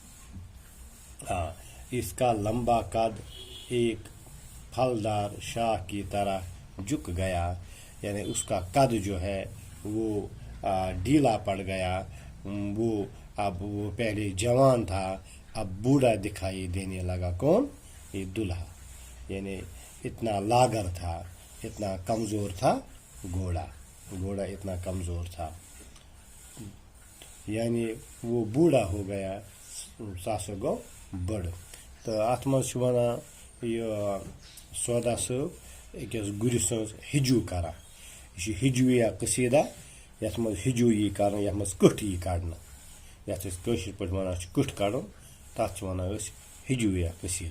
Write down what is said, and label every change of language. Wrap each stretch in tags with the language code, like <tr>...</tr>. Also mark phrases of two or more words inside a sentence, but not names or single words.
<ur>اس کا لمبا قد ایک پھلدار شاخ کی طرح جھک گیا، یعنی اس کا قد جو ہے وہ ڈھیلا پڑ گیا، اب وہ پہلے جوان تھا، اب بوڑھا دکھائی دینے لگا۔ کون؟ یہ دلہا، یعنی اتنا لاغر تھا، اتنا کمزور تھا گھوڑا اتنا کمزور تھا، یعنی وہ بوڑھا ہو گیا،</ur> <ks>ساسو گو بڑ۔ تو اتھ مز ونان یہ سودا صٲب أکِس گُرِ سٕنٛز ہجو کران، یہ ہجویہ قصیدہ، یتھ مز ہجو یی کرنہٕ، یتھ مز کٔٹھ یی کڑنہٕ، یتھ أسۍ کٲشِر پٲٹھۍ ونان چھِ کٔٹھ کڑُن، تتھ چھِ ونان أسۍ ہجویہ قصیدہ۔</ks>